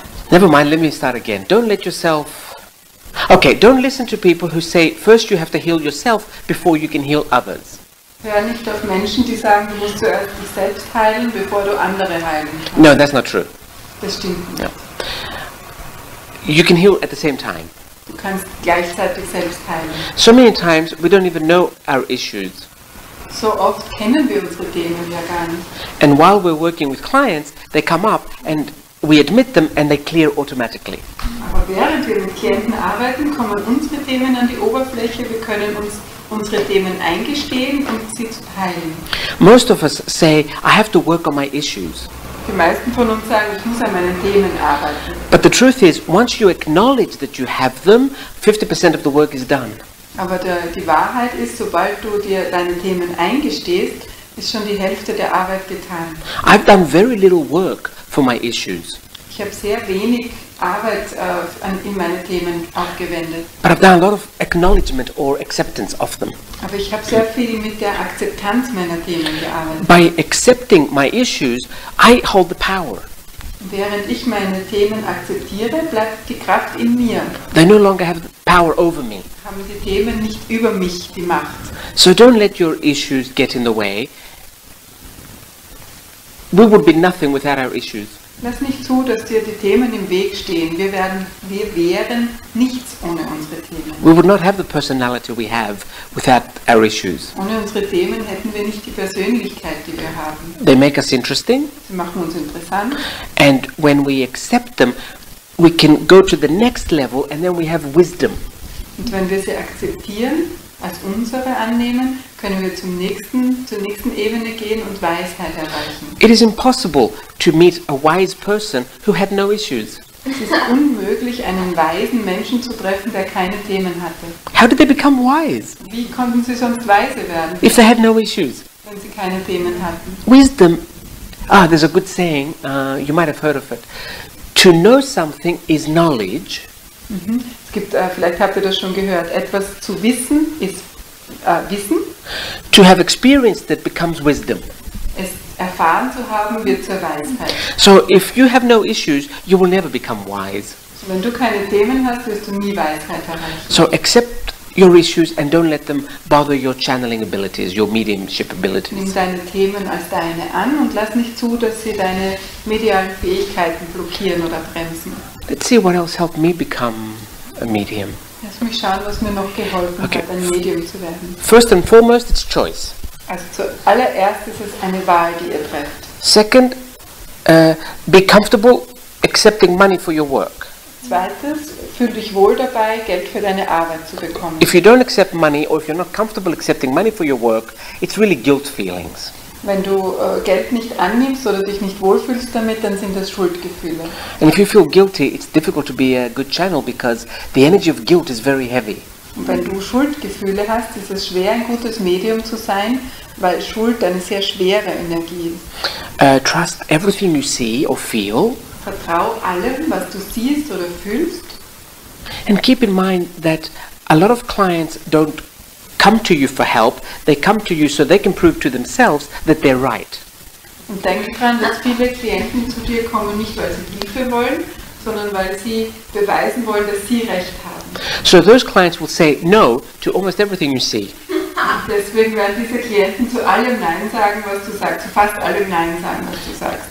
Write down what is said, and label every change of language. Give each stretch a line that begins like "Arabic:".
English: Never mind, let me start again. Don't let yourself... Okay, don't listen to people who say, first you have to heal yourself before you can heal others.
German: Hör nicht auf Menschen, die sagen, du musst zuerst dich selbst heilen, bevor du andere heilen kannst.
English: No, that's not true.
German: Das stimmt nicht.
English: No. You can heal at the same time.
German: Du kannst gleichzeitig selbst heilen.
English: So many times we don't even know our issues.
German: So oft kennen wir unsere Themen ja gar nicht.
English: And while we're working with clients, they come up and we admit them and they clear automatically.
German: Aber während wir mit Klienten arbeiten, kommen unsere Themen an die Oberfläche. Wir können uns unsere Themen eingestehen und sie heilen.
English: Most of us say, I have to work on my issues.
German: Die meisten von uns sagen, ich muss an meinen Themen arbeiten.
English: But the truth is, once you acknowledge that you have them, 50% of the work is done.
German: Aber die Wahrheit ist, sobald du dir deine Themen eingestehst, ist schon die Hälfte der Arbeit getan.
English: I've done very little work for my issues.
German: Ich habe sehr wenig Arbeit in meine Themen aufgewendet.
English: But I've done a lot of acknowledgement or acceptance of them.
German: Aber ich habe sehr viel mit der Akzeptanz meiner Themen gearbeitet.
English: By accepting my issues, I hold the power.
German: Während ich meine Themen akzeptiere, bleibt die Kraft in mir.
English: They no longer have power over me.
German: Haben die Themen nicht über mich die Macht.
English: So don't let your issues get in the way. We would be nothing without our issues.
German: Lass nicht zu, dass dir die Themen im Weg stehen. Wir wären nichts ohne unsere Themen.
English: We would not have the personality we have without our issues.
German: Ohne unsere Themen hätten wir nicht die Persönlichkeit, die wir haben.
English: They make us interesting.
German: Sie machen uns interessant.
English: And when we accept them, we can go to the next level and then we have wisdom.
German: Und wenn wir sie akzeptieren, als unsere annehmen, können wir zur nächsten Ebene gehen und Weisheit erreichen.
English: It is impossible to meet a wise person who had no issues.
German: Es ist unmöglich, einen weisen Menschen zu treffen, der keine Themen hatte.
English: How did they become wise
German: Wie konnten sie sonst weise werden,
English: if they had no issues?
German: wenn sie keine Themen hatten?
English: Wisdom, there's a good saying, you might have heard of it. To know something is knowledge.
German: Es gibt, vielleicht habt ihr das schon gehört, etwas zu wissen ist Wissen.
English: To have experience that becomes wisdom.
German: Es erfahren zu haben wird zur Weisheit.
English: So if you have no issues, you will never become wise.
German: So, wenn du keine Themen hast, wirst du nie Weisheit erreichen.
English: So accept your issues and don't let them bother your channeling abilities, your mediumship abilities.
German: Nimm deine Themen als deine an und lass nicht zu, dass sie deine medialen Fähigkeiten blockieren oder bremsen.
English: Let's see what else helped me become a medium.
German: Lass mich schauen, was mir noch geholfen hat, ein Medium zu werden.
English: First and foremost, it's choice.
German: Also zuallererst ist es eine Wahl, die ihr trefft.
English: Second, be comfortable accepting money for your work.
German: Zweites, fühl dich wohl dabei, Geld für deine Arbeit zu bekommen.
English: If you don't accept money or if you're not comfortable accepting money for your work, it's really guilt feelings.
German: Wenn du Geld nicht annimmst oder dich nicht wohlfühlst damit, dann sind das Schuldgefühle.
English: And if you feel guilty, it's difficult to be a good channel because the energy of guilt is very heavy.
German: Und wenn du Schuldgefühle hast, ist es schwer, ein gutes Medium zu sein, weil Schuld eine sehr schwere Energie ist.
English: Trust everything you see or feel.
German: Vertrau allem, was du siehst oder fühlst.
English: And keep in mind that a lot of clients don't come to you for help, they come to you so they can prove to themselves that they're right.
German: Und denke dran, dass viele Klienten zu dir kommen, nicht weil sie Hilfe wollen, sondern weil sie beweisen wollen, dass sie Recht haben.
English: So those clients will say no to almost everything you see.
German: Deswegen werden diese Klienten zu allem Nein sagen, was du sagst, zu fast allem Nein sagen, was du sagst.